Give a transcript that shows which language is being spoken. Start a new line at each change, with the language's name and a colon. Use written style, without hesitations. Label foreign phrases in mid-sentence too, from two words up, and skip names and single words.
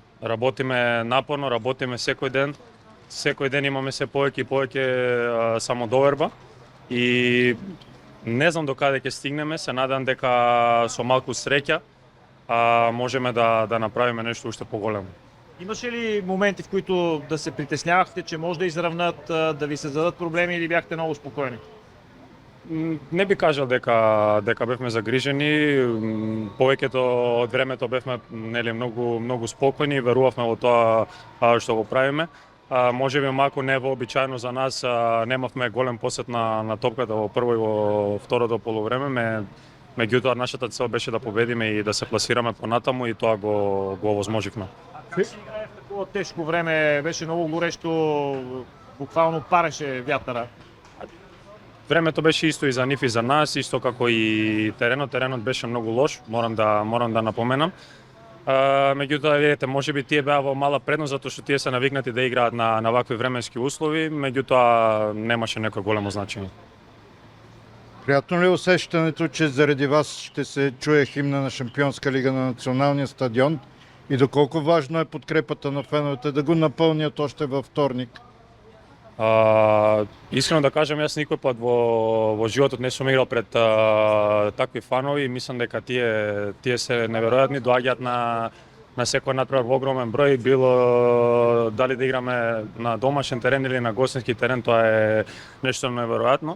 Macedonian: Работиме напорно, работиме секој ден. Секој ден имаме се повеќе и повеќе самодоверба. И не знам докаде ќе стигнеме, се надам дека со малку среќа можеме да направиме нешто уште поголемо.
Bulgarian: Имаше ли моменти, в които да се притеснявахте, че може да изравнат, да ви създадат проблеми или бяхте много спокойни?
Macedonian: Не би кажал дека бевме загрижени. Повеќето од времето бевме нели многу спокойни и верувавме во тоа што го правиме. Може би малку невообичаено за нас, немавме голем посет на топката во прво и во второто полувреме, меѓутоа нашата цел беше да победиме и да се пласираме понатаму и тоа го овозможивме.
Bulgarian: Как се играе в такова тежко време? Беше много горещо, буквално пареше вятъра.
Macedonian: Времето беше исто и за нив и за нас, исто како и теренот. Теренот беше многу лош, морам да напоменам. Меѓутоа, видите, можеби тие беа во мала предност затоа што тие се навикнати да играат на вакви временски услови, меѓутоа немаше некој големо значење.
Bulgarian: Приятно ли е усещането, че заради вас ще се чуе химна на Шампионска лига на националния стадион и доколко важно е подкрепата на феновете да го напълнят още във вторник?
Macedonian: Искрено да кажам, јас никој пат во животот не сум играл пред такви фанови. Мислам дека тие се неверојатни, доаѓаат на секој натпревар во огромен број, било дали да играме на домашен терен или на гостински терен, тоа е нешто неверојатно.